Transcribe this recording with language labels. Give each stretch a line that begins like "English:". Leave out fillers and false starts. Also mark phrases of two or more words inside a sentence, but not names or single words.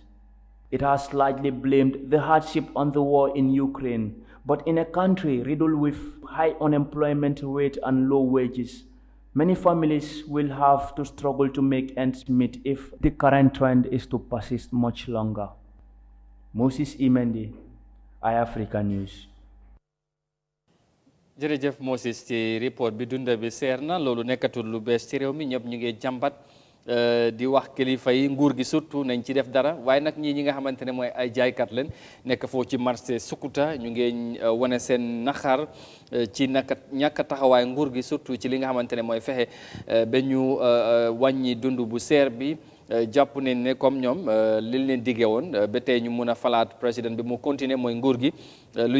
English: It has largely blamed the hardship on the war in Ukraine, but in a country riddled with high unemployment rate and low wages, many families will have to struggle to make ends meet if the current trend is to persist much longer. Moses Imendi, iAfrica News.
Wolof: jërëjëf Moses ci report bi dunda bi seer na loolu nekkatul lu bees ci réew mi ñëpp ñu ngi jàmbat di wax kilifa yi nguur gi surtout nañ ci def dara waaye nag ñi nga xamante ne mooy ay jaaykat leen nekk foofu ci marché Sukuta ñu ngi wane seen naxar ci naka ñàkk taxawaay nguur gi surtout ci li nga xamante ne mooy fexe ba ñu wàññi dund bu seer bi jàpp nañ ne comme ñoom liñ leen diggee woon ba tey ñu mun a falaat président bi mu continuer mooy nguur gi lu